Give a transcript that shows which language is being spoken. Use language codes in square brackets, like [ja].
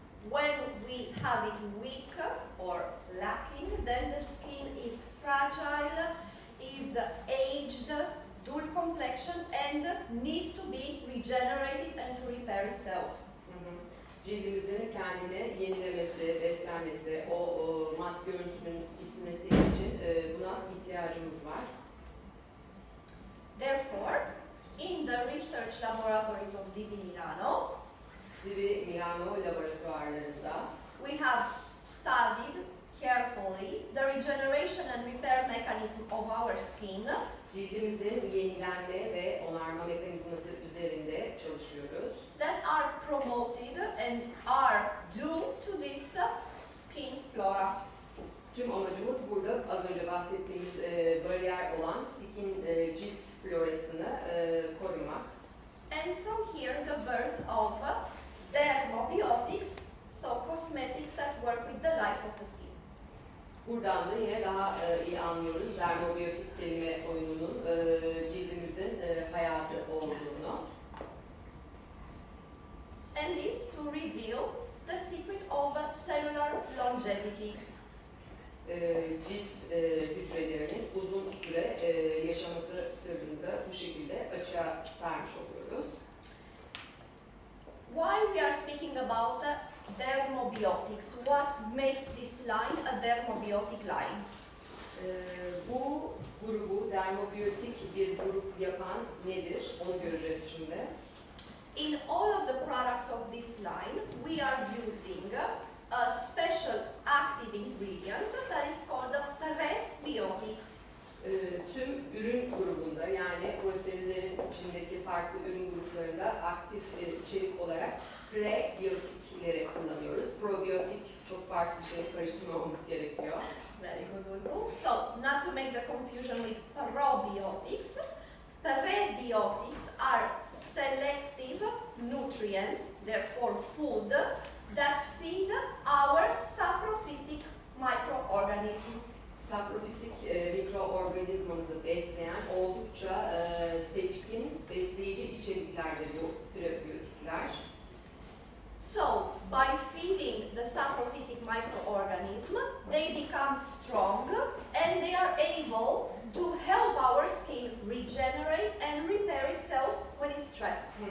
[en] When we have it weak or lacking, then the skin is fragile, is aged, dull complexion and needs to be regenerated and to repair itself. [tr] Cildimizin kendini yenilemesi, beslenmesi, o mat görüntünün gitmesi için buna ihtiyacımız var. [en] Therefore, in the research laboratories of Milano, [tr] Milano laboratuvarlarında [en] we have studied carefully the regeneration and repair mechanism of our skin. [tr] Cildimizin yenilenme ve onarma mekanizması üzerinde çalışıyoruz. [en] That are promoted and are due to this skin flora. [tr] Tüm amacımız burada az önce bahsettiğimiz bariyer olan cilt florasını korumak. [en] And from here the birth of dermobiotics, so cosmetics that work with the life of the skin. [tr] Buradan da yine daha iyi anlıyoruz dermobiyotik kelime oyununun cildimizin hayatı olduğunu. [en] And this to reveal the secret of cellular longevity. [tr] Cilt hücrelerinin uzun süre yaşaması sırrını da bu şekilde açığa çıkarmış oluyoruz. [en] Why we are speaking about dermobiotics? What makes this line a dermobiotic line? [tr] Bu grubu dermobiyotik bir grup yapan nedir? Onu göreceğiz şimdi. [en] In all of the products of this line, we are using a special active ingredient that is called a prebiotic. [tr] Tüm ürün grubunda yani proselülerin içindeki farklı ürün gruplarında aktif içerik olarak prebiyotikleri kullanıyoruz. Probiyotik çok farklı bir şey, karıştırmamamız gerekiyor. [en] Very good, Ulgu. So, not to make the confusion with probiotics, prebiotics are selective nutrients, therefore food, that feed our saprophytic microorganism. [tr] Saprofitik mikroorganizmamızı besleyen oldukça seçkin besleyici içeriklerdir bu prebiyotikler. [en] So, by feeding the saprophytic microorganism, they become strong and they are able to help our skin regenerate and repair itself when it's stressed.